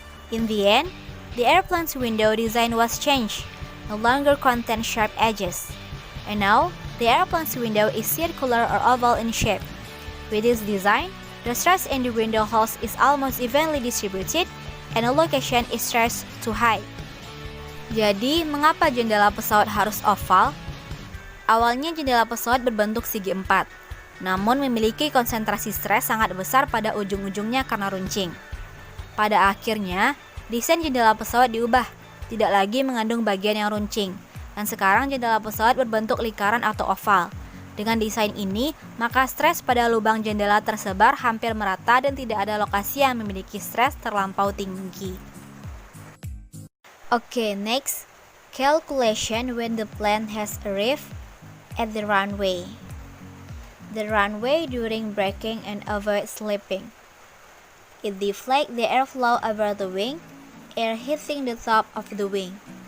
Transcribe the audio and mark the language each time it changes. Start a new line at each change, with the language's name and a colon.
English: In the end, the airplane's window design was changed, no longer contain sharp edges, and now the airplane's window is circular or oval in shape. With this design, the stress in the window holes is almost evenly distributed, and the location is stressed too high.
Indonesian: Jadi, mengapa jendela pesawat harus oval? Awalnya jendela pesawat berbentuk segi empat, namun memiliki konsentrasi stres sangat besar pada ujung-ujungnya karena runcing. Pada akhirnya, desain jendela pesawat diubah, tidak lagi mengandung bagian yang runcing, dan sekarang jendela pesawat berbentuk lingkaran atau oval. Dengan desain ini, maka stres pada lubang jendela tersebar hampir merata dan tidak ada lokasi yang memiliki stres terlampau tinggi.
English: Okay, next, calculation when the plane has arrived at the runway. The runway during braking and avoid slipping. It deflects the airflow over the wing, air hitting the top of the wing.